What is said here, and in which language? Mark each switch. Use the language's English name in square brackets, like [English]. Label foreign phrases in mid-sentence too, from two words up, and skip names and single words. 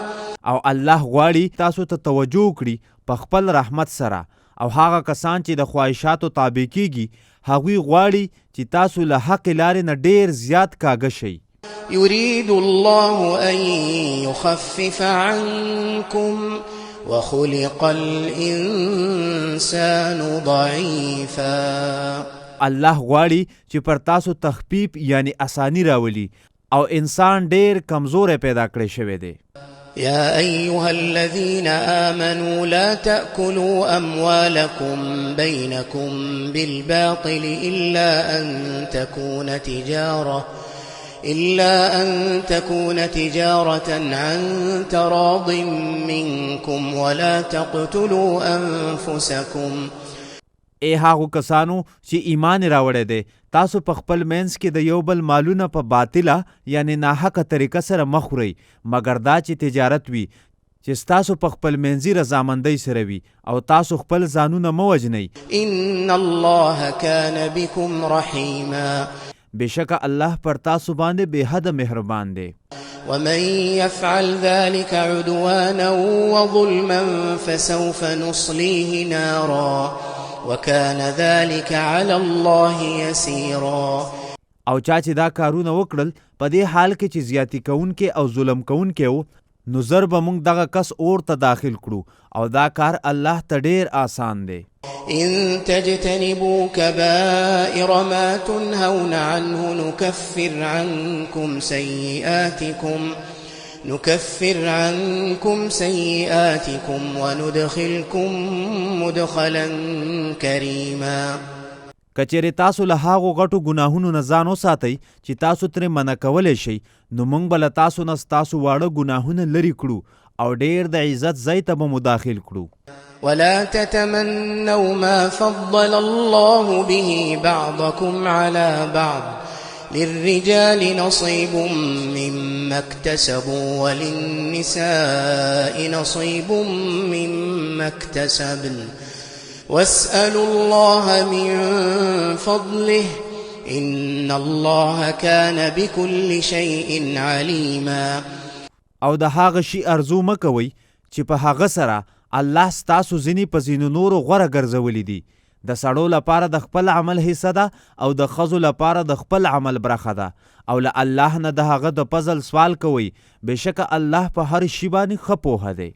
[Pashto] او الله غواړي تاسو ته توجه وکړي په خپل رحمت سره او هغه کسان چې د خواهشاتو تابع کیږي هغوی غواړي چې تاسو له حق لارې نه ډېر زیات کاږه شئ. [Arabic] يريد الله أن يخفف عنكم وخلق الإنسان ضعيفا. [Pashto] الله غواړي چې پر تاسو تخفیف یعنی اسانی راولي او انسان ډیر کمزور پیدا کړی شوی دی. [Arabic] يا أيها الذين آمنوا لا تأكلوا أموالكم بينكم بالباطل إلا أن تكون تجارة عن تراض منكم ولا تقتلوا أنفسكم. [Pashto] ای هغو کسانو چې ایمان راوړی دی، تاسو په خپل منځ کې د یو بل مالونه په باطله یعنی ناحقه طریقه سره مه خورئ، مګر دا چې تجارت وي چې ستاسو په خپل منځي رضامندۍ سره وي، او تاسو خپل ځانونه مه وژنئ. [Arabic] ان الله كان بكم رحیما. [Pashto] بېشکه الله پر تاسو باندې بې حده مهربان دی. [Arabic] ومن يفعل ذلك عدوانا وظلما فسوف نصليه نارا وكان ذلك على الله يسيرا. [Pashto] او چا چې دا کارونه وکړل په دې حال کې چې زیاتی کوونکې او ظلم کوونکې و، نو زر به موږ دغه کس اور ته داخل کړو، او دا کار الله ته ډیر آسان دی. [Arabic] ان تجتنبوا كبائر ما تنهون عنه نكفر عنكم سيئاتكم وندخلكم مدخلا كريما. [Pashto] کچېرې تاسو له هغو غټو ګناهونو نه ځان وساتئ چې تاسو ترې منع کولی شئ، نو موږ به له تاسو نه ستاسو واړه ګناهونه لرې کړو او ډېر د عزت ځای ته به مو داخل کړو. [Arabic] ولا تتمنوا ما فضل الله به بعضكم على بعض للرجال نصيب مما اكتسبوا وللنساء نصيب مما اكتسبن واسألوا الله من فضله إن الله كان بكل شيء عليما. [Pashto] او د هغه شي ارزو مه کوئ چې په هغه سره الله ستاسو ځینې په ځینو نورو غوره ګرځولي دي. د سړو لپاره د خپل عمل حصه ده او د ښځو لپاره د خپل عمل برخه ده، او له الله نه د هغه د فضل سوال کوئ، بېشکه الله په هر شي باندې ښه پوهه دی.